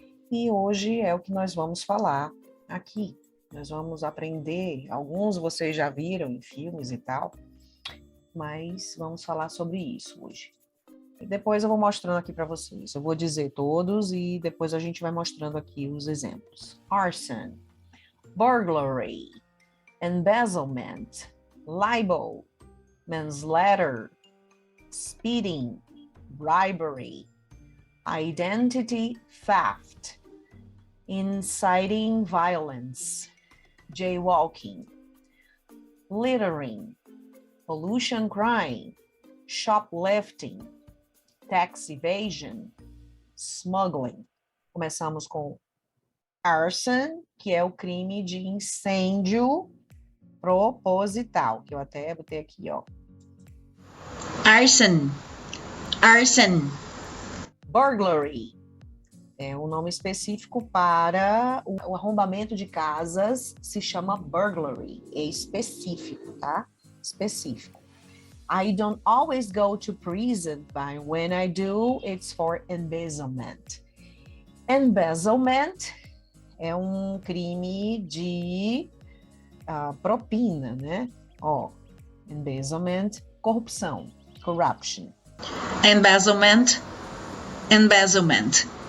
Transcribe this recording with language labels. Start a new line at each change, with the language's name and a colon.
Portuguese: E hoje é o que nós vamos falar aqui. Nós vamos aprender, alguns vocês já viram em filmes e tal, mas vamos falar sobre isso hoje. E depois eu vou mostrando aqui para vocês. Eu vou dizer todos e depois a gente vai mostrando aqui os exemplos.
English: Arson, burglary, embezzlement, libel, manslaughter, speeding, bribery, identity theft, inciting violence, jaywalking, littering, pollution crime, shoplifting, tax evasion, smuggling.
Portuguese: Começamos com arson, que é o crime de incêndio proposital, que eu até botei aqui, ó.
English: Arson. Arson.
Portuguese: Burglary é um nome específico para o arrombamento de casas, se chama burglary, é específico, tá? Específico.
English: I don't always go to prison, but when I do, it's for embezzlement.
Portuguese: Embezzlement é um crime de propina, né? Ó, embezzlement, corrupção, corruption.
English: Embezzlement. Embezzlement.